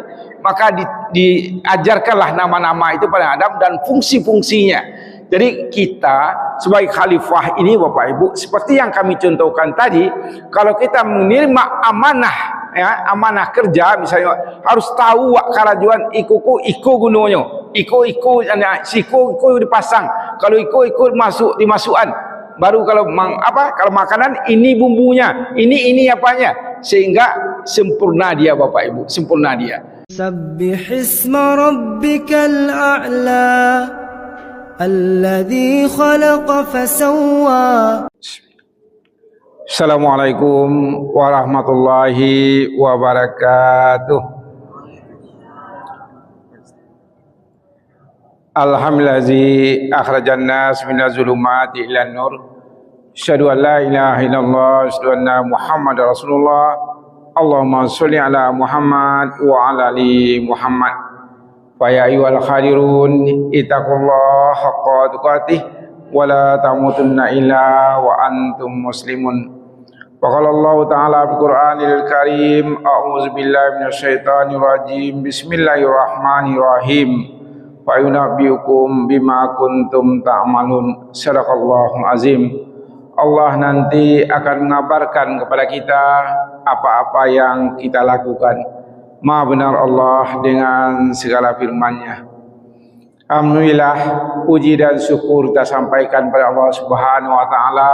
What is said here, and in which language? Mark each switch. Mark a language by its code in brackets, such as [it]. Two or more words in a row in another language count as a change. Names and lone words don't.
[id] Maka diajarkanlah nama-nama itu pada Adam dan fungsi-fungsinya. Jadi kita sebagai khalifah ini Bapak Ibu, seperti yang kami contohkan tadi, kalau kita menerima amanah, ya, amanah kerja, misalnya harus tahu [min] wak karajuan iko gunonyo, iko dipasang, [id] kalau iko masuk dimasukan, baru kalau kalau makanan ini bumbunya, ini apanya, sehingga sempurna dia Bapak Ibu, sempurna dia. [ar] سبح اسم ربك الأعلى الذي خلق فسوى. السلام عليكم ورحمة الله وبركاته. الحمد لله الذي أخرج الناس من الظلمات إلى النور. أشهد أن لا إله إلا الله، أشهد أن محمدا رسول الله. اللهم صل على محمد وعلى آل محمد. فيا أيها الحاضرون اتقوا الله حق تقاته ولا تموتن إلا وأنتم مسلمون. وقال الله تعالى في القرآن الكريم، أعوذ بالله من الشيطان الرجيم. بسم الله الرحمن الرحيم. وينبئكم بما كنتم تعملون. صدق الله العظيم. [id] Allah nanti akan mengabarkan kepada kita apa-apa yang kita lakukan. Maha benar Allah dengan segala firman-Nya. Alhamdulillah, puji dan syukur kita sampaikan kepada Allah [ar] سبحانه وتعالى.